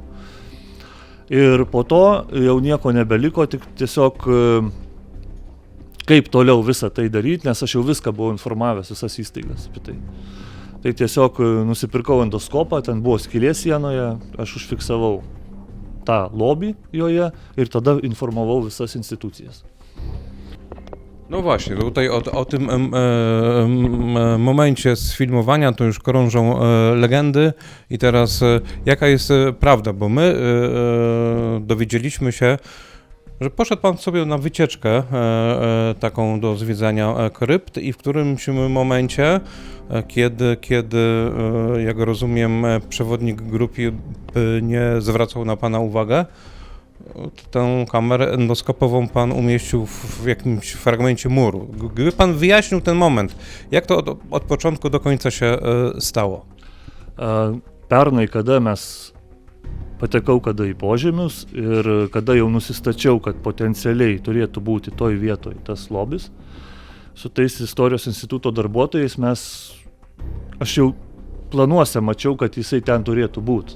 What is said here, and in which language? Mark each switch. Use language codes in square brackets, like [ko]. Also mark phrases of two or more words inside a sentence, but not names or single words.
[lt] Ir po to jau nieko nebeliko, tik tiesiog kaip toliau visą tai daryti, nes aš jau viską buvau informavęs visas įstaigas apie tai. Tai tiesiog nusipirkau endoskopą, ten buvo skylė sienoje, aš užfiksavau tą lobį joje ir tada informavau visas instytucijas. [pl] No właśnie, tutaj o tym momencie sfilmowania to już krążą legendy i teraz jaka jest prawda, bo my dowiedzieliśmy się, że poszedł pan sobie na wycieczkę taką do zwiedzania krypt i w którymś momencie, kiedy jak rozumiem przewodnik grupy nie zwracał na pana uwagę, tę kamerę endoskopową pan umieścił w jakimś fragmencie muru. Gdyby pan wyjaśnił ten moment, jak to od początku do końca się stało? [lt] Pernai, kada mes patekau kada į požemius ir kada jau nusistačiau, kad potencialiai turėtų būti toj vietoj tas lobis, su tais Istorijos instituto darbuotojais aš jau planuose mačiau, kad jisai ten turėtų būti.